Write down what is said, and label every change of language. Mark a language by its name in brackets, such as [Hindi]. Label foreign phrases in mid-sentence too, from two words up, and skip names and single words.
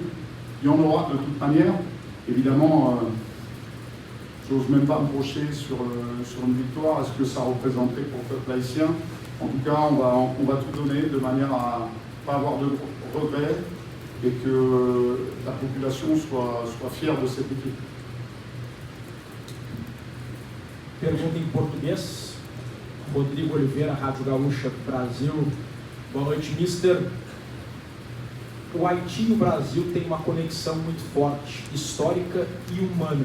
[French] Il y en aura de toute manière. Évidemment, j'ose même pas me projeter sur une victoire. Est-ce que ça représenterait pour le peuple haïtien? En tout cas, on va tout donner de manière à ne pas avoir de regrets et que la population soit fière de cette équipe. [Portuguese] Pergunta em português. Rodrigo Oliveira, Rádio Gaúcha, Brasil. Boa noite, mister. O Haiti e o Brasil têm uma conexão muito forte, histórica e humana.